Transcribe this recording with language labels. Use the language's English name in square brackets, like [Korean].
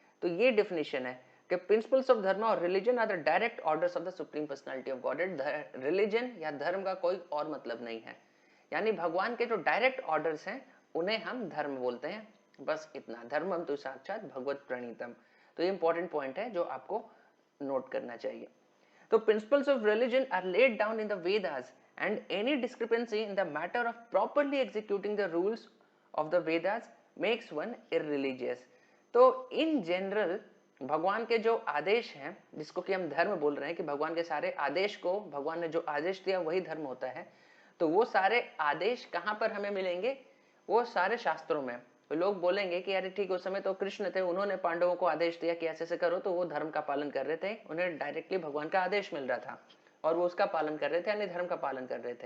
[Hindi] तो ये डेफिनेशन है कि [English] Principles of dharma और religion are the direct orders of the supreme personality of God. [Hindi] Religion या धर्म का कोई और मतलब नहीं है, यानी भगवान के जो डायरेक्ट ऑर्डर्स हैं उन्हें हम धर्म बोलते हैं, बस इतना। [Sanskrit] धर्मम तो साक्षात भगवत प्रणीतम। [Hindi] तो ये इंपॉर्टेंट पॉइंट है जो आपको नोट करना चाहिए। [English] तो principles of religion are laid down in the Vedas and any discrepancy in the matter of properly executing the rules of the Vedas makes one irreligious। [Hindi] तो इन जनरल भगवान के जो आदेश हैं, जिसको कि हम धर्म बोल रहे हैं कि भगवान के सारे आदेश को भगवान ने जो आदेश दिया वही धर्म होता है, तो वो सारे आदेश कहाँ पर हमें मिलेंगे? वो सारे शास्त्रों में। तो लोग बोलेंगे कि अरे ठीक, उस समय तो कृष्ण थे, उन्होंने पांडवों को आदेश दिया कि ऐसे ऐसे करो, तो वो धर्म का पालन कर रहे थे, उन्हें डायरेक्टली भगवान का आदेश मिल रहा था और वो उसका पालन कर रहे थे, यानी धर्म का पालन कर रहे थे।